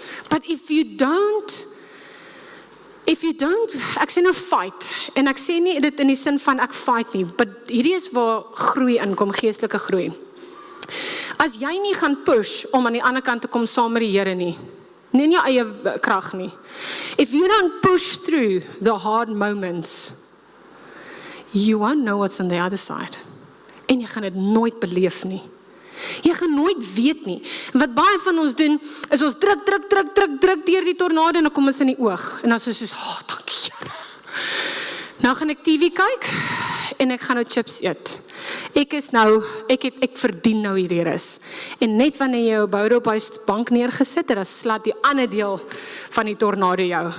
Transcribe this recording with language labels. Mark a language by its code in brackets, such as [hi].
[en] But if you don't, [af] ek sê nou fight, en ek sê nie dit in die sin van ek fight nie, but hierdie is waar groei inkom, geestelike groei. As jy nie gaan push om aan die ander kant te kom saam met die Here nie in jou eie krag nie. [en] If you don't push through the hard moments, you won't know what's on the other side. [af] En jy gaan dit nooit beleef nie. Jy gaan nooit weet nie. Wat baie van ons doen, is ons druk deur die tornado, en dan kom ons in die oog. En dan is ons soos, dankie Here. Nou gaan ek TV kyk, en ek gaan nou chips eet. Ek verdien nou hierdie rus. En net wanneer jy jou boude op hy bank neergesit het, dan slaat die ander deel van die tornado jou.